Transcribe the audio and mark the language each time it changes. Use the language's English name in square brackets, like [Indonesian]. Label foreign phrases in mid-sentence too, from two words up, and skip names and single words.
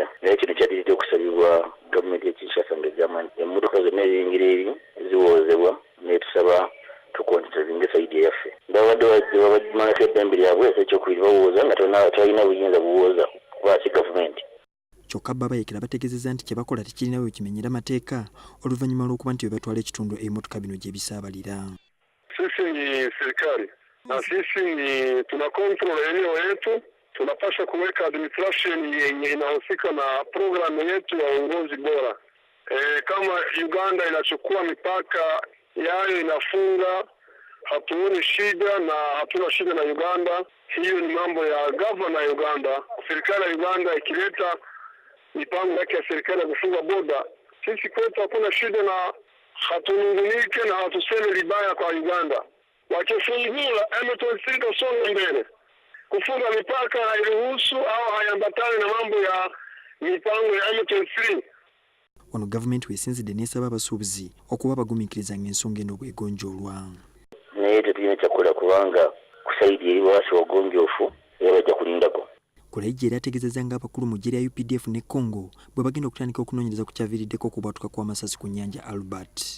[Ganda] Naye kino kyaddiridde okusabibwa gavumenti y'e Kinshasa ng'egamba nti emmotoka zonna eziyingira eri ziwoozebwa, naye tusaba tukontinentinge sayidi yaffe. Babadde babamalako eddembe lyabwe ekyokubiri bawooza nga talina buyinza buwooza kubaaki gavumenti. Kyokka abayeekera bategeezezza nti kye bakola tekirina bwe kimenyera mateeka oluvannyuma lw'okuba nti bwe batwala ekitundu ebimotoka bino gye bisaabalira. [Swahili] Sisi ni serikali na sisi tuna control eneo yetu, tunapaswa kuweka administration yenye inahusika na programu yetu ya uongozi bora. Kama Uganda inachukua mipaka yayo inafunga, hatuoni shida na hatuna shida na Uganda. Hiyo ni mambo ya governor ya Uganda. Serikali ya Uganda ikileta mipango yake ya serikali ya kufunga boda, sisi kwetu hakuna shida na hatunungunike na hatuseme libaya kwa Uganda. Wakifungula M23 tusonge mbele. Kufunga mipaka hairuhusu au haiambatani na mambo ya mipango ya M23. [Ganda] Ono gavumenti weesinzidde n'esaba abasuubuzi okuba bagumiikiriza ng'ensonga eno bw'egonjoolwa. Naye tetulina kyakukola kubanga kusayidi eri waasi wagonjoofu era bajja kulindako. Kulayijja era ategeezezza ng'abakulu mu ggye lya UPDF ne Congo bwe bagenda okutandika okunoonyereza ku kyaviiriddeko okubwatuka kw'amasasi ku nnyanja Albert.